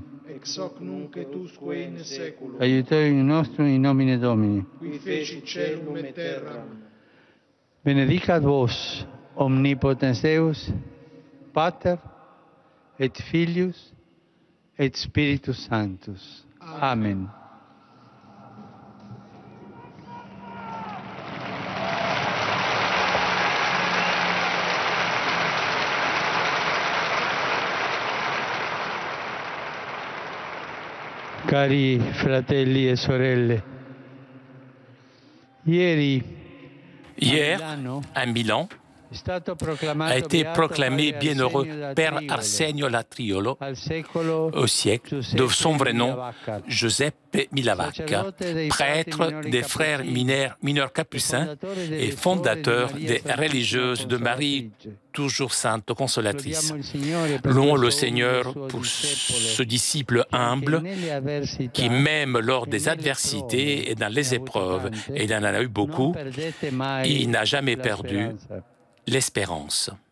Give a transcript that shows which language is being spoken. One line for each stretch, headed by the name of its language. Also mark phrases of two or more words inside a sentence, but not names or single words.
Latin: Ex hoc nunc et usque in saeculum. Aiutorium nostrum in nomine Domini. Qui fecit caelum et terram. Benedicat vos, omnipotens Deus, Pater, et Filius, et Spiritus Sanctus. Amen.
Italian: Cari fratelli e sorelle, ieri
French: Hier, à Milan,
Italian: è stato a proclamato
French: été
Italian: beato
French: proclamé
Italian: Padre
French: bienheureux
Italian: Arsenio da
French: Père Triolo, Arsenio Latriolo,
Italian: al secolo
French: au siècle, de son vrai nom, Giuseppe Milavacca, prêtre des frères mineurs capucins et fondateur des religieuses de Marie, toujours sainte consolatrice. Louons le Seigneur pour ce disciple humble qui, même lors des adversités et dans les épreuves, et il en a eu beaucoup, il n'a jamais perdu l'espérance.